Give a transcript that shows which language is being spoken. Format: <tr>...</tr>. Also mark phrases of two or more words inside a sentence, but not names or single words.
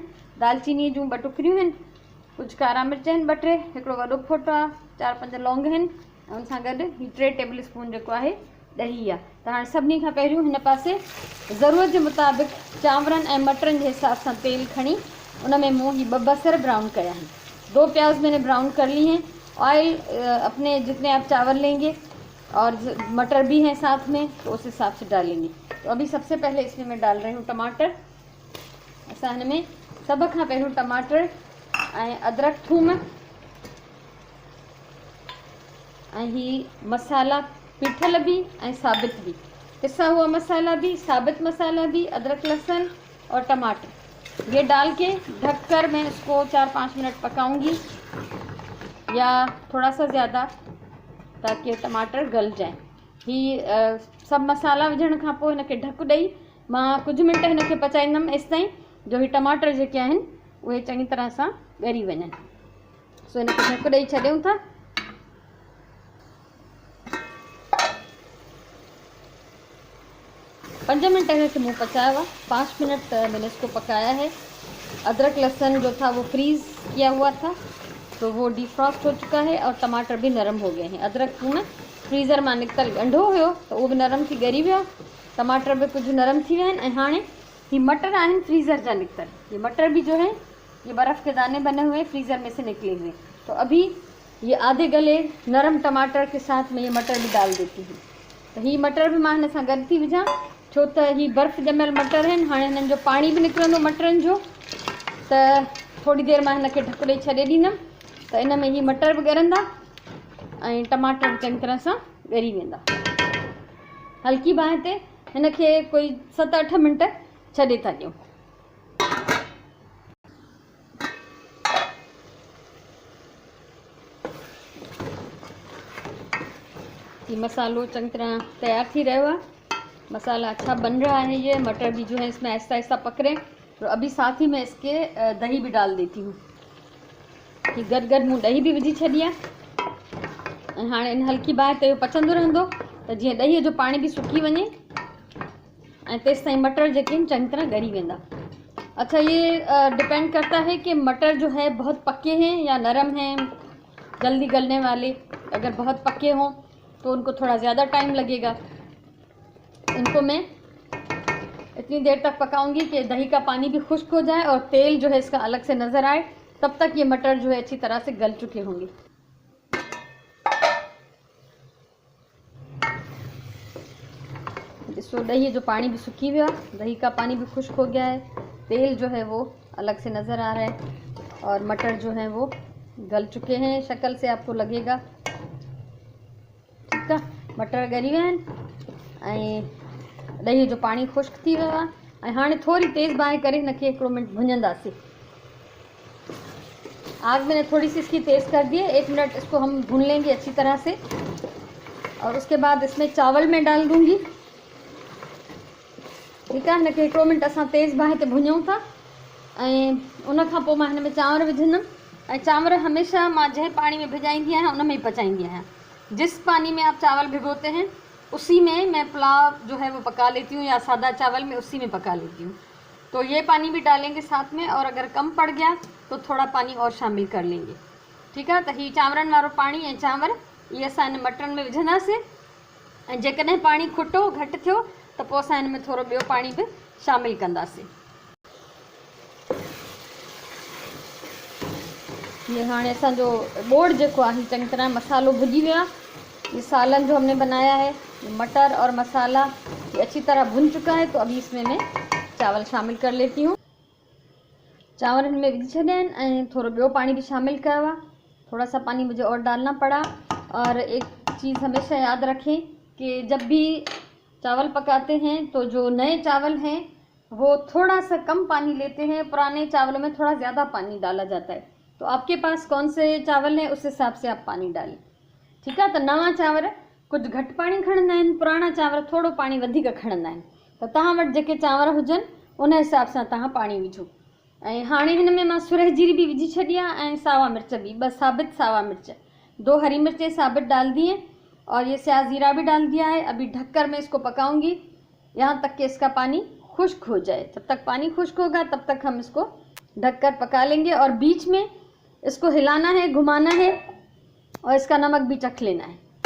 <sd>दालचीनी जूं 2 टुकरियूं आहिनि, कुछ कारा मिर्च आहिनि 2-3, हिकिड़ो वॾो फोटो आहे, 4-5 लौंग आहिनि, ऐं उन सां गॾु ही 3 टेबल स्पून जेको आहे ॾही आहे। त हाणे सभिनी खां पहिरियों हिन पासे ज़रूरत जे मुताबिक़ चांवरनि ऐं मटरनि जे हिसाब सां तेल खणी उन में मूं ही 2 बसर ब्राउन कया हैं।</sd> <hi>2 प्याज मैंने ब्राउन कर ली हैं। ऑयल अपने जितने आप चावल लेंगे और मटर भी हैं साथ में, तो उस हिसाब से डालेंगे। तो अभी सबसे पहले इसमें मैं डाल रही हूँ टमाटर।</hi> <sd>असां हिन में सब खां पहिरियों टमाटर ऐं अदरक थूम ऐं ही मसाला पीठल भी ऐं साबित भी,</sd> <hi>पिसा हुआ मसाला भी, साबित मसाला भी, अदरक लहसुन और टमाटर, ये डाल के ढककर मैं इसको 4-5 मिनट पकाऊंगी, या थोड़ा सा ज़्यादा, ताकि टमाटर गल जाए।</hi> <sd>ही सब मसाला विझण खां पोइ हिनखे ढक ॾेई मां कुछ मिनट हिनखे पचाईंदमि एसि ताईं जो ही टमाटर जेके आहिनि उहे चङी तरह सां ॻरी वञनि। सो हिनखे ढक ॾेई छॾियूं था। पंज मिनट हिनखे मूं पचाया हुआ,</sd> <hi>5 मिनट मैंने इसको पकाया है। अदरक लहसुन जो था वो फ्रीज़ किया हुआ था, तो वो डिफ्रॉस्ट हो चुका है, और टमाटर भी नरम हो गए हैं।</hi> <sd>अदरक थूम फ्रीज़र मां निकतल ॻंढो हुयो तो उहो भी नरम थी ॻरी वियो, टमाटर भी कुछ नरम थी विया आहिनि। ऐं हाणे ही मटर आहिनि फ्रीज़र जा निकतल,</sd> <hi>ये मटर भी जो है ये बर्फ़ के दाने बने हुए फ्रीज़र में से निकले हुए। तो अभी ये आधे गले नरम टमाटर के साथ में ये मटर भी डाल देती हूँ।</hi> <sd>तो ही मटर भी मां हिन सां गॾु थी विझां, छो त ही बर्फ़ ॼमियल मटर आहिनि। हाणे हिननि जो पाणी भी निकिरंदो मटरनि जो, त थोड़ी देरि मां हिनखे ढक ॾेई छॾे ॾींदमि, त इन में ही मटर भी ॻरंदा ऐं टमाटर चङी तरह सां ॻरी वेंदा। हल्की बाहि ते हिनखे कोई 7-8 मिनट छॾे था ॾियूं। ये मसालो चंगी तरह तैयार थी</sd> <hi>रहा है, मसाला अच्छा बन रहा है, ये मटर भी जो है इसमें आहिस्ता आहिस्ता पक रहे हैं। तो अभी साथ ही में इसके दही भी डाल देती हूँ।</hi> <sd>कि गॾु मूं दही भी विझी छॾी आहे, ऐं हाणे इन हल्की बाहि ते पचंदो रहंदो, त जीअं ॾहीअ जो पाणी भी सुकी वञे ऐं तेसि ताईं मटर जेके आहिनि चङी तरह ॻरी वेंदा।</sd> <hi>अच्छा, ये डिपेंड करता है कि मटर जो है बहुत पके हैं या नरम हैं, जल्दी गलने वाले। अगर बहुत पके हों तो उनको थोड़ा ज़्यादा टाइम लगेगा। इनको मैं इतनी देर तक पकाऊंगी कि दही का पानी भी खुश्क हो जाए और तेल जो है इसका अलग से नज़र आए, तब तक ये मटर जो है अच्छी तरह से गल चुके होंगे। इसको</hi> <sd>दही जो पानी भी सूखी हुआ,</sd> <hi>दही का पानी भी खुश्क हो गया है, तेल जो है वो अलग से नज़र आ रहा है, और मटर जो है वो गल चुके हैं, शक्ल से आपको लगेगा। ठीक है,</hi> <sd>मटर ॻरी विया आहिनि ऐं दही जो पानी खुश्क थी वियो आहे। ऐं हाणे थोड़ी तेज़ बाहि करे हिनखे 1 मिनट भुञंदासीं।</sd> <hi>आग मैंने थोड़ी सी इसकी तेज़ कर दी है, 1 मिनट इसको हम भून लेंगे अच्छी तरह से, और उसके बाद इसमें चावल मैं डाल दूंगी। ठीक है,</hi> <sd>हिनखे 1 मिनट असां तेज़ बाहि ते भुञूं था, ऐं उन खां पोइ मां हिन में चांवर विझंदमि। चांवर हमेशा मां जंहिं पानी में भिजाईंदी आहियां उन में ही पचाईंदी आहियां।</sd> <hi>जिस पानी में आप चावल भिगोते हैं उसी में मैं पुलाव जो है वो पका लेती हूँ, या सादा चावल में उसी में पका लेती हूँ। तो ये पानी भी डालेंगे साथ में, और अगर कम पड़ गया तो थोड़ा पानी और शामिल कर लेंगे। ठीक है।</hi> <sd>तो ही चांवरनि वारो पानी ऐं चांवर ये असां इन मटरनि में विझंदासीं, ऐं जेकॾहिं पानी खुटो घटि थियो त पोइ असां हिन में थोरो ॿियो पानी बि शामिल कंदासीं। ये हाणे असांजो ॿोड़ जेको आहे चङी तरह मसालो भुॼी वियो आहे।</sd> <hi>ये सालन जो हमने बनाया है, मटर और मसाला ये अच्छी तरह भुन चुका है। तो अभी इसमें मैं चावल शामिल कर लेती हूँ।</hi> <sd>चावल इनमें विझी छॾिया आहिनि ऐं थोरो ॿियो पानी भी शामिल कयो आहे।</sd> <hi>थोड़ा सा पानी मुझे और डालना पड़ा। और एक चीज़ हमेशा याद रखें कि जब भी चावल पकाते हैं तो जो नए चावल हैं वो थोड़ा सा कम पानी लेते हैं, पुराने चावलों में थोड़ा ज़्यादा पानी डाला जाता है। तो आपके पास कौन से चावल हैं उस हिसाब से आप पानी डालें। ठीक है।</hi> <sd>तो नवा चावर कुछ घटि पानी खणंदा आहिनि, पुराना चावर थोड़ो पानी वधीक खणंदा आहिनि। तो तव्हां वटि जेके चावर हुजनि उन हिसाब सां तव्हां पानी विझो। ऐं हाणे हिन में मां सुरह जीरी भी विझी छॾी आहे ऐं सावा मिर्च भी, 2 साबित सावा मिर्च,</sd> <hi>2 हरी मिर्चें साबित डाल दी हैं, और ये स्याह ज़ीरा भी डाल दिया है। अभी ढककर मैं इसको पकाऊंगी यहाँ तक कि इसका पानी खुश्क हो जाए। जब तक पानी खुश्क होगा तब तक हम इसको ढककर पका लेंगे, और बीच में इसको हिलाना है, घुमाना है, और इसका नमक भी चख लेना है।</hi>